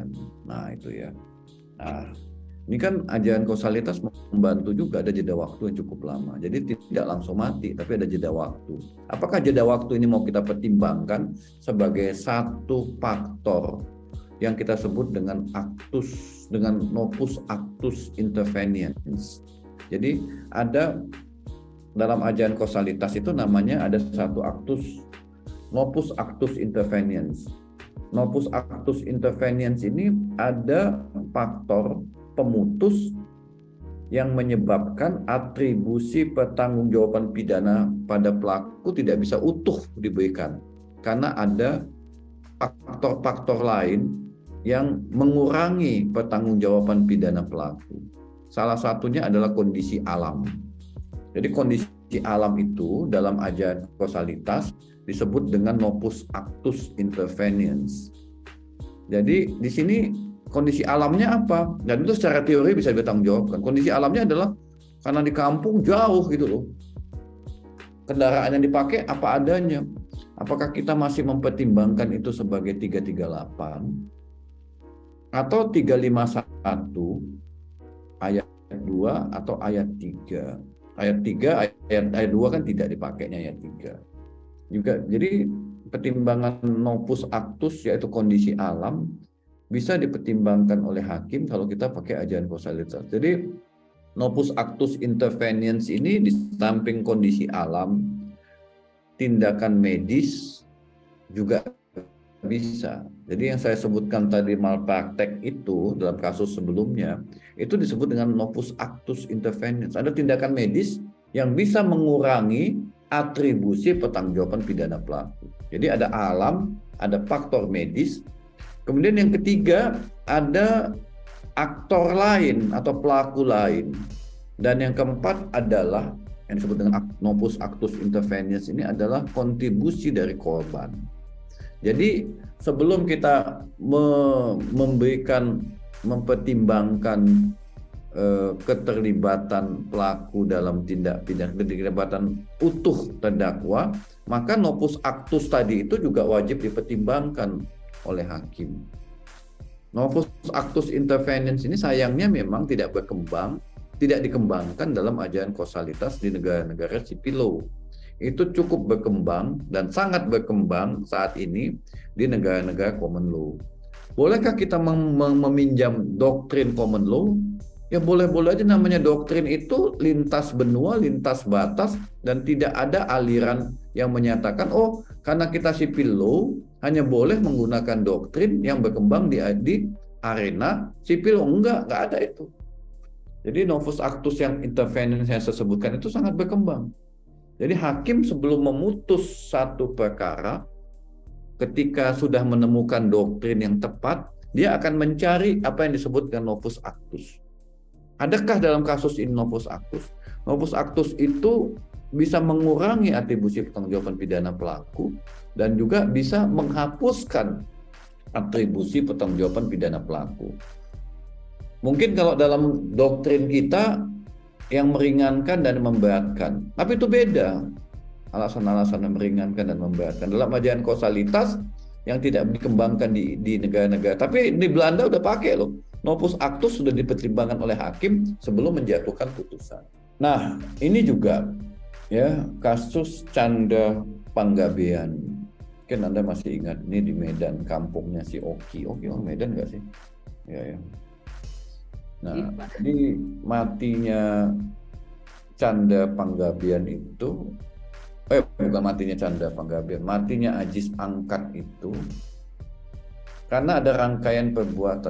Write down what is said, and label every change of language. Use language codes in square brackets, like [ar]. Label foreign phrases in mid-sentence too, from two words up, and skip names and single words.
[id] Nah itu ya. Nah, ini kan ajaran kausalitas membantu juga, ada jeda waktu yang cukup lama. Jadi tidak langsung mati, tapi ada jeda waktu. Apakah jeda waktu ini mau kita pertimbangkan sebagai satu faktor yang kita sebut dengan [la] novus actus interveniens. [id] Jadi ada dalam ajaran kausalitas itu namanya ada satu [la] actus, novus actus interveniens. Novus actus interveniens [id] ini ada faktor pemutus yang menyebabkan atribusi pertanggungjawaban pidana pada pelaku tidak bisa utuh diberikan karena ada faktor-faktor lain yang mengurangi pertanggungjawaban pidana pelaku. Salah satunya adalah kondisi alam. Jadi kondisi alam itu dalam ajaran kausalitas disebut dengan [la] novus actus interveniens. [id] Jadi di sini kondisi alamnya apa? Dan itu secara teori bisa dipertanggungjawabkan. Kondisi alamnya adalah karena di kampung jauh gitu loh. Kendaraan yang dipakai apa adanya. Apakah kita masih mempertimbangkan itu sebagai 338 atau 351 ayat 2 atau ayat 3? Ayat 3, ayat 2 kan tidak dipakainya ayat 3. Juga jadi pertimbangan [la] novus actus [id] yaitu kondisi alam bisa dipertimbangkan oleh hakim kalau kita pakai ajaran kausalitas. Jadi [la] novus actus interveniens [id] ini di samping kondisi alam, tindakan medis juga bisa. Jadi yang saya sebutkan tadi malpraktek itu dalam kasus sebelumnya itu disebut dengan [la] novus actus interveniens. [id] Ada tindakan medis yang bisa mengurangi atribusi pertanggungjawaban pidana pelaku. Jadi ada alam, ada faktor medis. Kemudian yang ketiga ada aktor lain atau pelaku lain. Dan yang keempat adalah yang disebut dengan [la] novus actus interveniens [id] ini adalah kontribusi dari korban. Jadi sebelum kita mempertimbangkan keterlibatan pelaku dalam tindak pidana, keterlibatan utuh terdakwa, maka [la] novus actus [id] tadi itu juga wajib dipertimbangkan oleh hakim. [la] Novus actus interveniens [id] ini sayangnya memang tidak dikembangkan dalam ajaran kausalitas di negara-negara [en] civil law. [id] Itu cukup berkembang dan sangat berkembang saat ini di negara-negara [en] common law. [id] Bolehkah kita meminjam doktrin [en] common law? [id] Ya boleh-boleh aja, namanya doktrin itu lintas benua, lintas batas, dan tidak ada aliran yang menyatakan, oh karena kita [en] civil law, [id] hanya boleh menggunakan doktrin yang berkembang di arena [en] civil law. [id] Enggak ada itu. Jadi [la] novus actus [id] yang interveniens yang saya sebutkan itu sangat berkembang. Jadi hakim sebelum memutus satu perkara, ketika sudah menemukan doktrin yang tepat, dia akan mencari apa yang disebut dengan [la] novus actus. [id] Adakah dalam kasus ini [la] novus actus? Novus actus [id] itu bisa mengurangi atribusi pertanggungjawaban pidana pelaku dan juga bisa menghapuskan atribusi pertanggungjawaban pidana pelaku. Mungkin kalau dalam doktrin kita yang meringankan dan memberatkan, tapi itu beda. Alasan-alasan yang meringankan dan memberatkan dalam ajaran kausalitas yang tidak dikembangkan di negara-negara. Tapi di Belanda udah pakai loh. [la] Novus actus [id] sudah dipertimbangkan oleh hakim sebelum menjatuhkan putusan. Nah, ini juga ya kasus Canda Panggabean. Mungkin Anda masih ingat, ini di Medan, kampungnya si Oki. Oki orang Medan nggak sih? Ya. Nah, jadi matinya Canda Panggabean itu, bukan matinya Canda Panggabean, matinya Ajis Angkat itu karena ada rangkaian perbuatan.